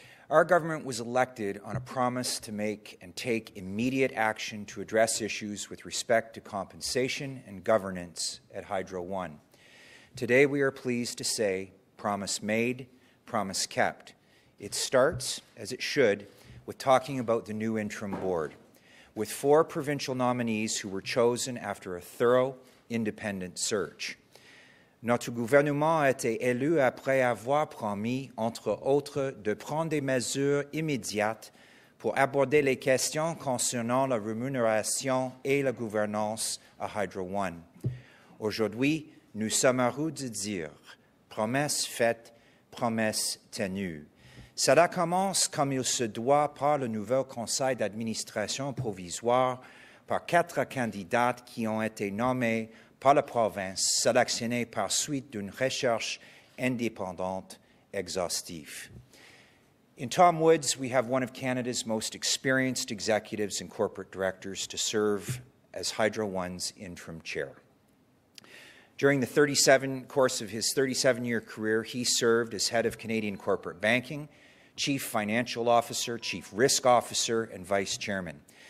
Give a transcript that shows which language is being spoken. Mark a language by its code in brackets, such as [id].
[en] Our government was elected on a promise to make and take immediate action to address issues with respect to compensation and governance at Hydro One. Today, we are pleased to say, promise made, promise kept. It starts, as it should, with talking about the new interim board, with 4 provincial nominees who were chosen after a thorough, independent search. [fr] Notre gouvernement a été élu après avoir promis, entre autres, de prendre des mesures immédiates pour aborder les questions concernant la rémunération et la gouvernance à Hydro One. Aujourd'hui, nous sommes heureux de dire promesse faite, promesse tenue. Cela commence comme il se doit par le nouveau conseil d'administration provisoire, par 4 candidats qui ont été nommés par la province, sélectionnés par suite d'une recherche indépendante exhaustive. [en] In Tom Woods, we have one of Canada's most experienced executives and corporate directors to serve as Hydro One's interim chair. During the course of his 37-year career, he served as head of Canadian corporate banking, chief financial officer, chief risk officer, and vice chairman.